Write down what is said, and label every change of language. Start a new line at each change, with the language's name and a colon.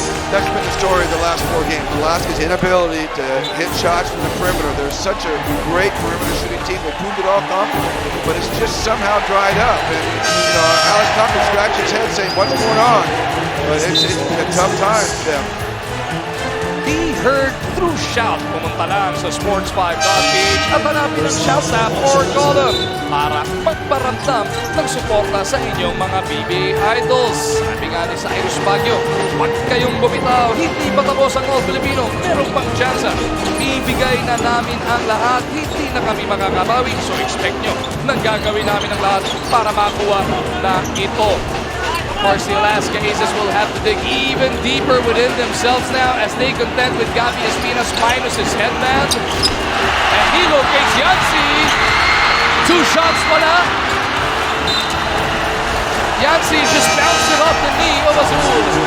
English: That's been the story of the last 4 games. Alaska's inability to hit shots from the perimeter. They're such a great perimeter shooting team. They proved it all confident, but it's just somehow dried up. And Alex Compton scratched his head saying, "What's going on?" But it's been a tough time for them. Be heard through shout.
Filipino: Pumunta lang sa sports5.ph at hanapin ang shout tab or column para magparamdam ng suporta sa inyong mga PBA idols. Sabi nga ni Cyrus Baguio, huwag kayong bumitaw, hindi pa tapos ang All-Filipino, meron pang tsansa. Ibigay na namin ang lahat, hindi na kami makakabawi, so expect nyo na gagawin namin ang lahat para makuha na ito.
English: Of course, the Alaska Aces will have to dig even deeper within themselves now as they contend with Gabi Espinas minus his headband. And he locates Yancy. 2 shots pala. Yancy just bounced it off the knee of Azul.